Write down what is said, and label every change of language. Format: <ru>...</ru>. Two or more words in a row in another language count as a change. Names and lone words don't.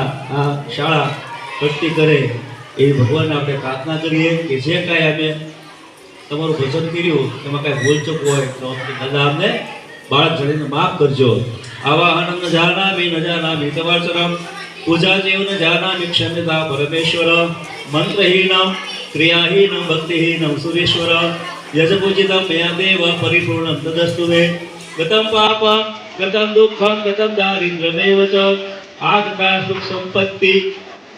<gu>આ શાળા પ્રગતિ કરે એ ભગવાનને આપણે પ્રાર્થના કરીએ કે જે કાંઈ અમે તમારું ભજન કર્યું એમાં કાંઈ ભૂલચૂક હોય તો દાદા અમને બાળક જડીને માફ કરજો।</gu> <sa>આવાહનમ ન જાનામિ ન જાનામિ તવાચરમ પૂજા જેવ ન જાનામિ ક્ષમ્યતા પરમેશ્વર મંત્રહીનમ ક્રિયાહીનમ ભક્તિહીનમ સુરેશ્વર યજપૂજિતમ મયા દેવ પરિપૂર્ણમ તદસ્તુ મે गतं पापं गतं दुःखं गतं दारिद्र्यमेव च आगता सुख संपत्ति</sa>